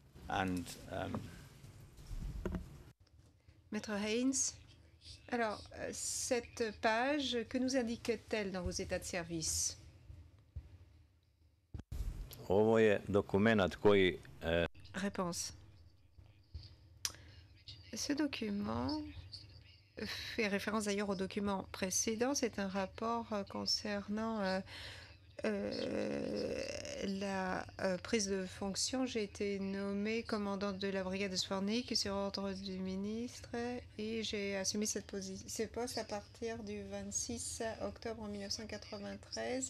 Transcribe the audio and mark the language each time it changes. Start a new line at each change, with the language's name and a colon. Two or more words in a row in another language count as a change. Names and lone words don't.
French: And Maître Haynes, alors, cette page, que nous indique-t-elle dans vos états de service?
Serbian: Ovo je dokumenat koji
French: Réponse. Ce document fait référence d'ailleurs au document précédent. C'est un rapport concernant la prise de fonction. J'ai été nommée commandante de la brigade de Zvornik sur ordre du ministre et j'ai assumé ce poste à partir du 26 octobre 1993.